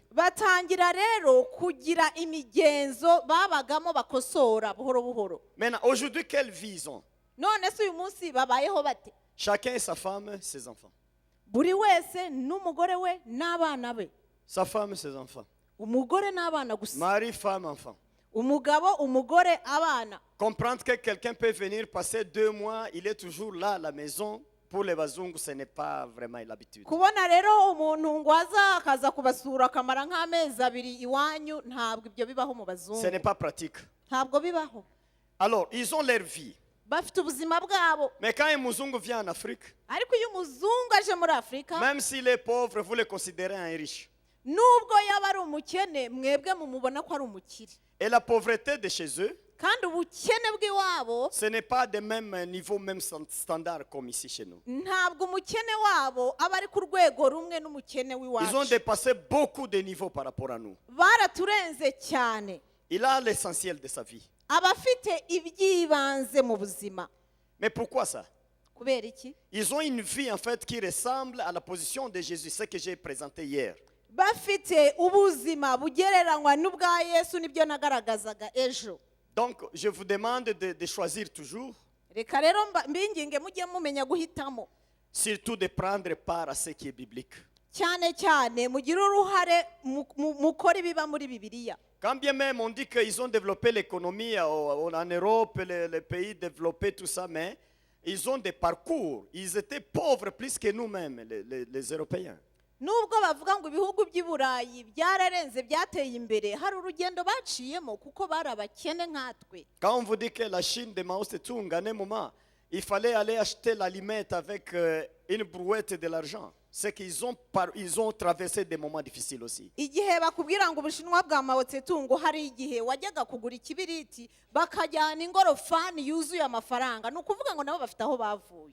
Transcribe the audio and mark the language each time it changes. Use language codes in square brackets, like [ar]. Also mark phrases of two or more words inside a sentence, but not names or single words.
[rw] Batangira rero kugira imigenzo babagamo bakosora buhoro buhoro. [fr] Maintenant, aujourd'hui, quelle vie ils ont? [rw] None se uyu munsi babayeho bate? [fr] Chacun et sa femme, ses enfants. [rw] Buri wese n'umugore we n'abana be. [fr] Sa femme, ses enfants. [rw] Umugore n'abana gusa. [fr] Mari, femme, enfant. [rw] Umugabo, umugore, abana. [fr] Comprendre que quelqu'un peut venir passer 2 mois, il est toujours là à la maison. Pour les Bazungu, ce n'est pas vraiment l'habitude. [rw] Kubona rero umuntu ngo akaza kubasura akamara nk'amezi 2 iwanyu, ntabwo ibyo bibaho mu bazungu. [fr] Ce n'est pas pratique. [rw] Ntabwo bibaho. [fr] Alors, ils ont leur vie. [rw] Bafite ubuzima bwabo. [fr] Mais quand un Muzungu vient en Afrique, [rw] Ariko iyo umuzungu aje muri Afrika, [fr] même s'il est pauvre, vous le considérez un riche. [rw] nubwo yaba ari umukene, mwebwe mumubona ko ari umukire. [fr] Et la pauvreté de chez eux, [rw] Kandi ubukene bw'iwabo, [fr] ce n'est pas de même niveau, même standard comme ici chez nous. [rw] ntabwo umukene wabo aba ari ku rwego rumwe n'umukene [fr] Ils ont [rw] w'iwacu. [fr] dépassé beaucoup de niveaux par rapport à nous. [rw] Baraturenze cyane. [fr] Il a l'essentiel de sa vie. [rw] Abafite ibyibanze mu buzima. [fr] Mais pourquoi ça? [rw] kubera iki? [fr] Ils ont une vie en fait qui ressemble à la position de Jésus, ce que j'ai présenté hier. [rw] Bafite ubuzima bugereranywa n'ubwa Yesu nibyo nagaragazaga ejo. [fr] Donc, je vous demande de choisir toujours, [rw] Reka rero mbinginge mujye mumenya guhitamo. [fr] surtout de prendre part à ce qui est biblique. [rw] Cyane cyane mugire uruhare mukora ibiba muri Bibiliya. [fr] Quand bien même on dit qu'ils ont développé l'économie en Europe, les pays développés, tout ça, mais ils ont des parcours. Ils étaient pauvres plus que nous-mêmes, les Européens. [rw] Nubwo bavuga ngo ibihugu by'i Burayi byararenze byateye imbere, hari urugendo baciyemo kuko bari abakene nkatwe. [fr] Quand on vous dit que la Chine de Mao Tse-tung, à un moment, il fallait aller acheter l'aliment avec une brouette de l'argent. C'est qu'ils ont traversé des moments difficiles aussi. [rw] Igihe bakubwira ngo Ubushinwa bwa Mao Tse-tung hari igihe wajyaga kugura ikibiriti bakajyana ingorofani yuzuye amafaranga, nukuvuga ngo nabo bafite aho bavuye.